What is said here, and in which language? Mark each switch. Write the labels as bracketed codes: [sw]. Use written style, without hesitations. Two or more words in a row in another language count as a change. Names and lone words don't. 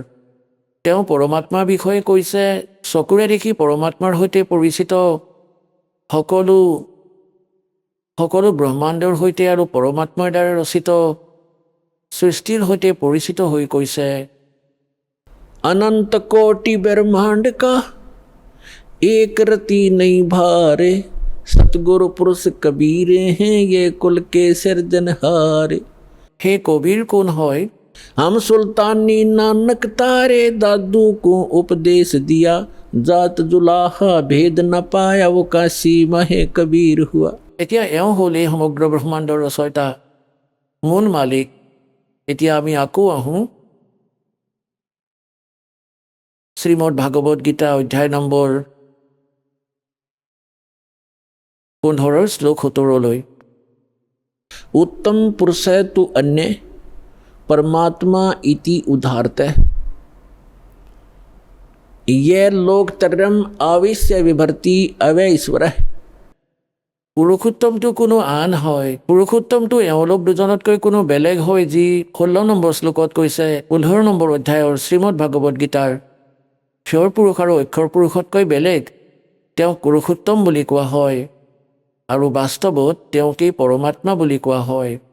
[as] তেওঁ পৰমাত্মাৰ বিষয়ে কৈছে, চকুৰে দেখি পৰমাত্মাৰ সৈতে পৰিচিত সকলো ব্ৰহ্মাণ্ডৰ সৈতে আৰু পৰমাত্মাৰ দ্বাৰা ৰচিত সৃষ্টিৰ সৈতে পৰিচিত হৈ কৈছে, [hi] अनंत कोटि ब्रह्मांड का एक रती नै भारे, [as] সতগুৰু পুৰুষ কবীৰে হে [hi] ये कुल के सिरजनहारे। हे कबीर कौन হয়? हम सुल्तानी नानक तारे, दादू को उपदेश दिया, जात जुलाहा भेद न पाया, वो काशी महे कबीर हुआ। [as] এতিয়া এওঁ হ'ল এই সমগ্ৰ ব্ৰহ্মাণ্ডৰ ৰচয়িতা, মূল মালিক। এতিয়া আমি আকৌ আহোঁ শ্ৰীমদ ভাগৱত গীতা অধ্যায় নম্বৰ 15 শ্লোক 17লৈ। [sa] उत्तम पुरुष तु अन्य परमात्मा इति उदाहरते, ये लोक तरम आविश्य विभर्ति अवय ईश्वर। [as] পুৰুষোত্তমটো কোনো আন হয়, পুৰুষোত্তমটো এওঁলোক দুজনতকৈ কোনো বেলেগ হয়, যি 16 নম্বৰ শ্লোকত কৈছে 15 নম্বৰ অধ্যায়ৰ শ্ৰীমদ ভাগৱত গীতাৰ। ক্ষৰ পুৰুষ আৰু অক্ষৰ পুৰুষতকৈ বেলেগ, তেওঁক পুৰুষোত্তম বুলি কোৱা হয়, আৰু বাস্তৱত তেওঁকেই পৰমাত্মা বুলি কোৱা হয়।